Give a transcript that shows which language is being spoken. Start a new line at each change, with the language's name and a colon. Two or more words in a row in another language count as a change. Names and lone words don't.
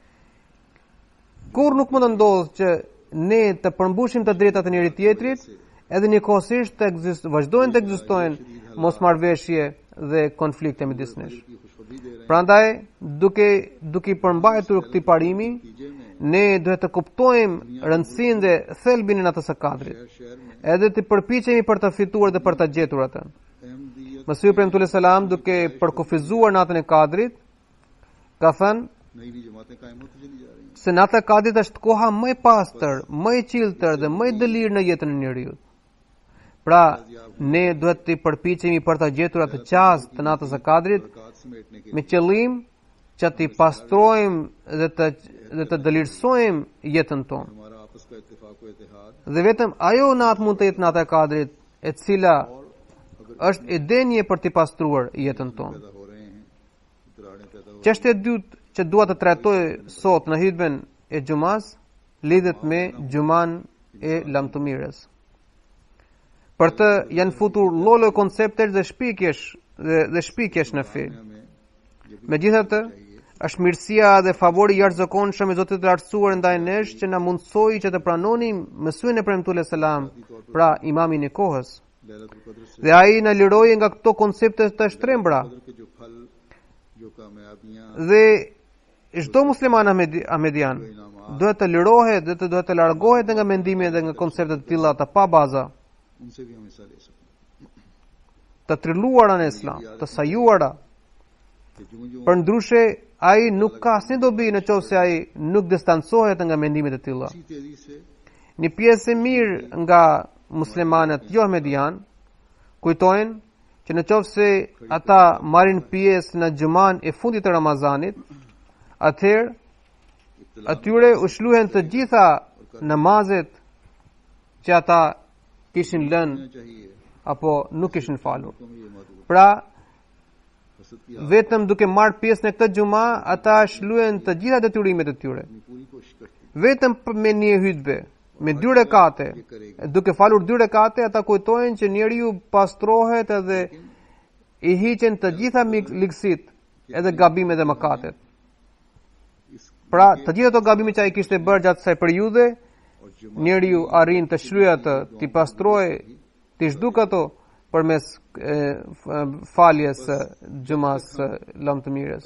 Albanian: Kur nuk mund të ndodhë që ne të përmbushim të drejtat e njëri tjetrit, edhe njëkohësisht vazhdojnë të ekzistojnë mosmarrveshje dhe konflikte midis nesh.
Urdu: کی خوشخبری دے رہے
Albanian: Prandaj, duke i përmbajtur këtij parimi,
Urdu: ہیں، نتیجے میں
Albanian: ne duhet të kuptojmë rëndësinë dhe thelbin e natës së Kadrit,
Urdu: شہر میں
Albanian: edhe të përpiqemi për të fituar dhe për të gjetur atë.
Urdu: अहमदियत
Albanian: Mesihu premtues selam duke përkufizuar natën e Kadrit, ka thënë
Urdu: نئی نئی جماعتیں قائم ہوتی چلی جا رہی ہیں.
Albanian: se nata e Kadrit është koha më e pastër, më e qiltër dhe më e dëlirë në jetën e njeriu. Pra, ne duhet të përpiqemi për të gjetur atë qast të natës së Kadrit
Urdu: برکت سمیٹنے کے
Albanian: me qëllim që të pastrojmë dhe të dëlirësojmë jetën tonë.
Urdu: ہمارا آپس کا اتفاق و اتحاد
Albanian: Dhe vetëm ajo natë mund të jetë nata e Kadrit, e cila është e denje për të pastruar jetën tonë.
Urdu: پیدا ہو رہے ہیں، دراڑیں پیدا ہو
Albanian: Çështja e dytë që dua të trajtoj sot në hutben e xumas lidhet me xuman e lamtumirës. Për të janë futur lloj konceptesh dhe shpikjesh në fe.
Urdu: में
Albanian: Megjithatë, është mirësia dhe favori jashtëzakonshëm i Zotit të lartësuar ndaj nesh që na mundsoi që të pranonim Mesuhin e premtues selam, pra imamin e kohës.
Urdu: لیلۃ القدر سے
Albanian: Dhe ai na liroi nga këto koncepte të shtrembra.
Urdu: قدر کے جو پھل، جو کامیابیاں,
Albanian: Dhe çdo musliman ahmedian duhet të lirohet dhe duhet të largohet nga mendimet dhe nga konceptet të tilla të pa baza,
Urdu: ان سے بھی ہم حصہ لے سکتے
Albanian: të trilluara në Islam, të sajuara.
Urdu: ہیں کہ جو جو
Albanian: Për ndryshe, ai nuk ka asnjë dobi në qoftë se ai nuk distancohet nga mendimet e tilla.
Urdu: اسی تیزی سے
Albanian: Një pjesë e mirë nga muslimanët jo ahmedian kujtojnë që në qoftë se ata marrin pjesë në xhuman e fundit të Ramazanit, atëherë atyre u shluhen të gjitha namazet që ata kishin lënë
Urdu: चाहिए
Albanian: apo nuk kishin falur.
Urdu: تم یہ مت
Albanian: Pra,
Urdu: حسد کی
Albanian: vetëm duke marrë pjesë në këtë xhuma, ata shluhen të gjitha detyrimet e tyre.
Urdu: اپنی پوری کوشش کرتی
Albanian: Vetëm me një hutbe, me 2 rekate, duke falur 2 rekate, ata kujtojnë që njeriu pastrohet edhe i hiqen të gjitha ligësit, edhe gabimet dhe mëkatet. Pra, të gjitha ato gabime që ai kishte bërë gjatë kësaj periudhe, njeriu arrin të shlyejë atë, të pastrohej, të zhduk ato përmes faljes së xhumas së lamtëmirës.